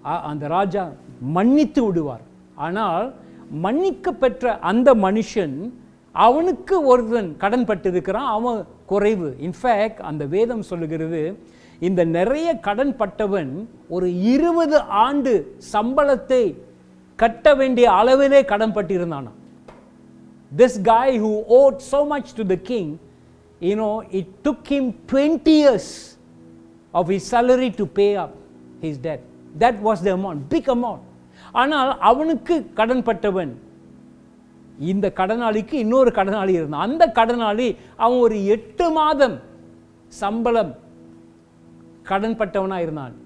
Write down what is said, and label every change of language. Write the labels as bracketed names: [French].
[Tamil] அந்த ராஜா மன்னித்து விடுவார். ஆனால் மன்னிக்க பெற்ற அந்த மனுஷன், அவனுக்கு ஒருவன் கடன் பட்டிருக்கிறான், அவன் குறைவு. இன்ஃபேக்ட் அந்த வேதம் சொல்லுகிறது, இந்த நிறைய கடன் பட்டவன் ஒரு 20 ஆண்டு சம்பளத்தை கட்ட வேண்டிய அளவிலே கடன் பட்டிருந்தானா. [English] This guy who owed so much to the king, it took him 20 years of his salary to pay up his debt. That was the amount, big amount. [Tamil] ஆனால் அவனுக்கு கடன் பட்டவன், இந்த கடனாளிக்கு இன்னொரு கடனாளி இருந்தான். அந்த கடனாளி அவன் ஒரு 8 மாதம் சம்பளம் கடன் பட்டவனா இருந்தான்.